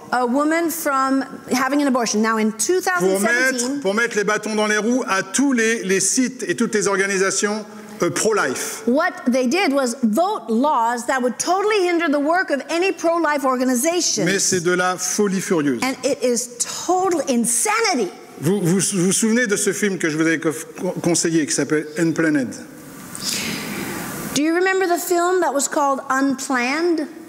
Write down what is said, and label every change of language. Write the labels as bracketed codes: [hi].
[en] a woman from having an abortion. Now, in [fr] pour [en] 2017, [fr] mettre les bâtons dans les roues à tous les sites et toutes les organisations pro-life. [en] what they did was vote laws that would totally hinder the work of any pro-life organization. [fr] Mais c'est de la folie furieuse. [en] And it is total insanity. [fr] Vous vous souvenez de ce film que je vous avais conseillé qui s'appelle Unplanned? [en] Do you remember the film that was called Unplanned?